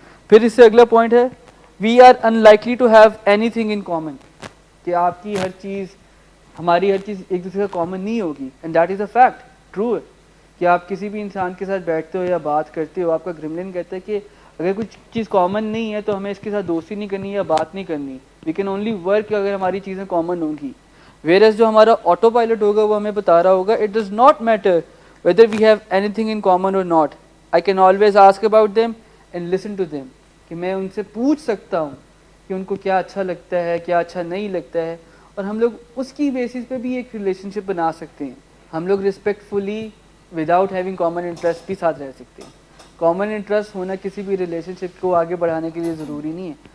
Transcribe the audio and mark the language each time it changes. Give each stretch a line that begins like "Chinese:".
Urdu: پھر اس سے اگلا پوائنٹ ہے,
English: We are unlikely to have anything in common.
Urdu: کہ آپ کی ہر چیز, ہماری ہر چیز ایک دوسرے کا کامن نہیں ہوگی,
English: and that is a fact,
Urdu: true ہے. کہ آپ کسی بھی انسان کے ساتھ بیٹھتے ہو یا بات کرتے ہو, آپ کا گریملن کہتا ہے کہ اگر کچھ چیز کامن نہیں ہے تو ہمیں اس کے ساتھ دوستی نہیں کرنی یا بات نہیں کرنی.
English: we can only work
Urdu: اگر ہماری چیزیں کامن ہوں گی.
English: whereas
Urdu: جو ہمارا آٹو پائلٹ ہوگا وہ ہمیں بتا رہا ہوگا,
English: It does not matter whether we have anything in common or not. I can always ask about them and listen to them.
Urdu: کہ میں ان سے پوچھ سکتا ہوں کہ ان کو کیا اچھا لگتا ہے, کیا اچھا نہیں لگتا ہے, اور ہم لوگ اس کی بیسس پہ بھی ایک ریلیشن شپ بنا سکتے ہیں. ہم لوگ رسپیکٹفلی وداؤٹ ہیونگ کامن انٹرسٹ بھی ساتھ رہ سکتے ہیں. کامن انٹرسٹ ہونا کسی بھی ریلیشن شپ کو آگے بڑھانے کے لیے ضروری نہیں ہے.